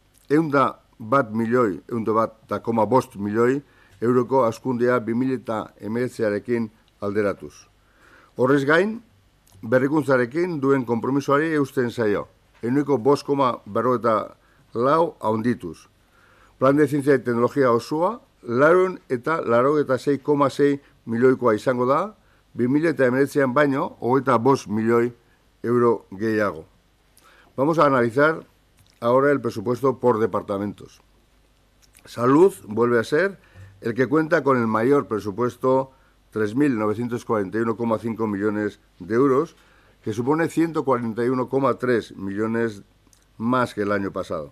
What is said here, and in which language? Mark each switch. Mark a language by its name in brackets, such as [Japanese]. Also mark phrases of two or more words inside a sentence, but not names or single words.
[Basque] 101,5 milioi euroko hazkundia 2019arekin alderatuz. Horrez gain, berrikuntzarekin duen konpromisoari eusten zaio. Ehuneko 5,54 handituz. Plan de Ciencia y Tecnología osoa, 96,6 milioikoa izango da, 2019an baino, 25 milioi euro gehiago. [Spanish] Vamos a analizar ahora el presupuesto por departamentos. Salud vuelve a ser el que cuenta con el mayor presupuesto, 3.941,5 millones de euros, que supone 141,3 millones más que el año pasado.